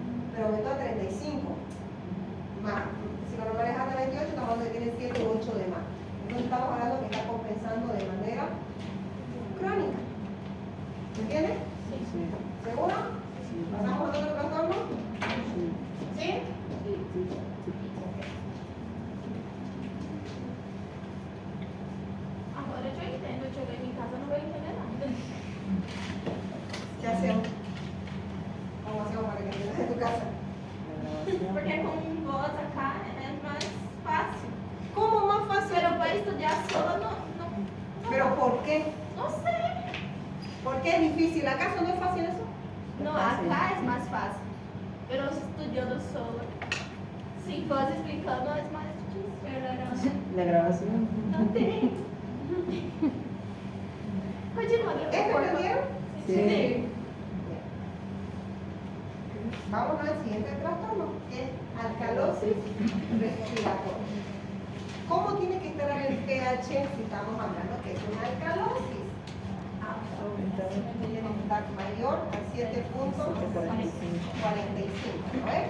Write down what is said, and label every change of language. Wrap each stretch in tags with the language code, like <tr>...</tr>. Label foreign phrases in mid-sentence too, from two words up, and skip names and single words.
<es>Pero aumentó a 35 más. Si lo normal es hasta 28, estamos hablando de que tiene 7 u 8 de más. Entonces estamos hablando que está compensando de manera crónica. ¿Me entiendes? Sí. ¿Seguro? ¿Pasamos a otro trastorno? ¿Sí?</es> <pt>Agora eu já entendo, eu cheguei em casa, não vou entender nada.</pt> <es>¿Qué hacemos? ¿Cómo hacemos para que entiendas en tu casa?</es> <pt>Porque com voz acá é mais fácil.</pt> <es>¿Cómo más fácil?</es> <pt>Pero para estudar solo no</pt> <es>¿Pero por qué? no sé. ¿Por qué es difícil? ¿Acaso no es fácil eso?</es> <pt>No, acá é mais fácil. Pero estudando solo,</pt> <es>sin voz</es> <pt>explicando é mais difícil.</pt> <es>La grabación.</es> <pt>Não tem. Continua,</pt> <es>¿Esto entendieron? Sí. Vamos al siguiente trastorno, que es alcalosis respiratoria. ¿Cómo tiene que estar el pH si estamos hablando que es una alcalosis? Tiene que estar mayor a 7.45, ¿no es?</es>